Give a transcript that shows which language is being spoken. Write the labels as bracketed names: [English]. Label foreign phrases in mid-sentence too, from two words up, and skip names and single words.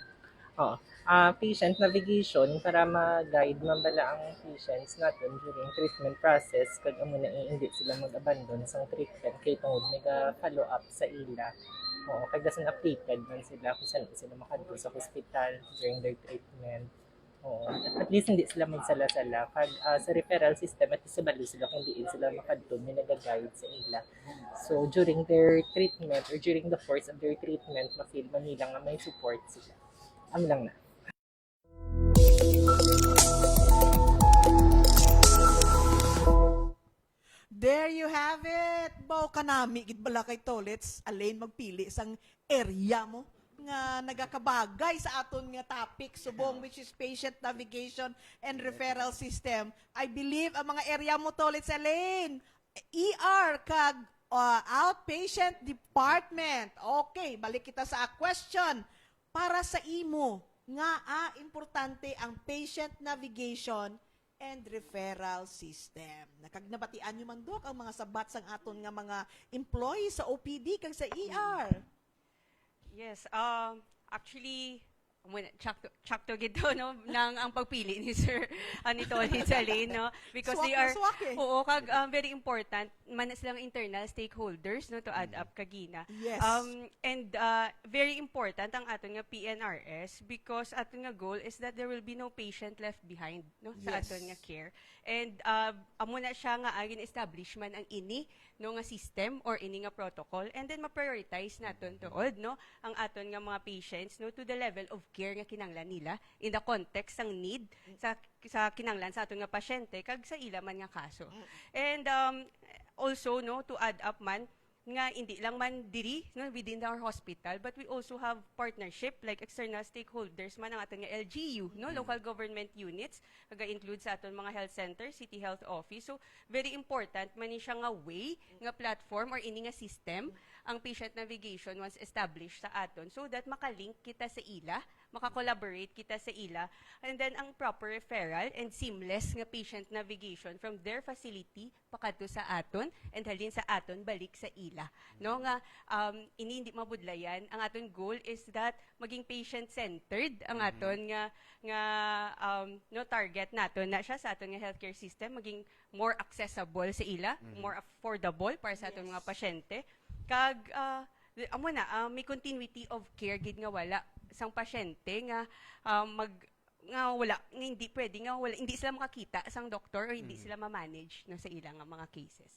[English] Patient navigation [Hiligaynon] para ma-guide man bala ang patients natin [English] during treatment process [Hiligaynon] kag amo na hindi sila mag-abandon sa treatment kay tungod mega follow up sa ila. Kag dasan updated man sila kung saan sila makadto sa hospital [English] during their treatment. [Hiligaynon] At least hindi sila magsala-sala kag sa [English] referral system [Hiligaynon] at isabalo sila kung diin sila makadto may naga-guide sa ila. [English] So during their treatment or during the course of their treatment [Hiligaynon] ma-feel man nila nga may support sila. Am lang na. [English] There you have it. [Hiligaynon] Bao kanami gid bala kay Tolets alin magpili sang area mo nga nagakabagay sa aton nga topic subong [English] which is patient navigation and referral system. I believe [Hiligaynon] ang mga area mo Tolets alin ER kag outpatient department. [English] Okay, balik kita sa question. [Hiligaynon] Para sa imo nga importante ang [English] patient navigation and referral system. [Hiligaynon] Nakagnabatian nyo man dok ang mga sabat sang aton nga mga employees sa OPD kag sa ER. [English] Yes, actually, [Hiligaynon] chakto gito, no, nang ang pagpili ni Sir ni Tony Salin, no, [English] because [Hiligaynon] Swak [English] they [Hiligaynon] na [English] are, [Hiligaynon] swak eh. oo, kag [English] very important, [Hiligaynon] man silang [English] internal stakeholders, [Hiligaynon] no, [English] to add up [Hiligaynon] kagina. [English] Yes. And very important [Hiligaynon] ang aton nga PNRS [English] because [Hiligaynon] aton nga [English] goal is that there will be no patient left behind, [Hiligaynon] no, sa [English] Yes. [Hiligaynon] aton nga care. And amo na siya nga agin establishment ang ini no nga system or ini nga protocol and then ma-prioritize naton tuod no ang aton nga mga patients no [English] to the level of care [Hiligaynon] nga kinahanglan nila [English] in the context [Hiligaynon] ng need sa kinahanglan sa aton nga pasyente kag sa ila man nga kaso. [English] And also no to add up [Hiligaynon] man nga hindi lang man diri no [English] within our hospital but we also have partnership like external stakeholders [Hiligaynon] man ang aton nga [English] LGU no local government units [Hiligaynon] kaga include sa aton mga [English] health center city health office so very important [Hiligaynon] man ni siya nga way nga platform or ini nga system ang patient navigation [English] once established [Hiligaynon] sa aton [English] so that [Hiligaynon] makalink kita sa ila maka-collaborate kita sa ila [English] and then [Hiligaynon] ang [English] proper referral and seamless [Hiligaynon] nga [English] patient navigation from their facility [Hiligaynon] pakadto sa aton and halin sa aton balik sa ila no nga ini hindi mabudlayan ang aton goal is that maging [English] patient centered [Hiligaynon] ang aton nga no target naton na siya sa aton nga [English] healthcare system [Hiligaynon] maging [English] more accessible [Hiligaynon] sa ila [English] more affordable [Hiligaynon] para sa aton mga pasyente kag amo na may [English] continuity of care [Hiligaynon] gid nga wala sang pasyente nga wala nga hindi pwede nga wala hindi sila makakita sang doktor o hindi sila ma-manage no sa ilang mga cases.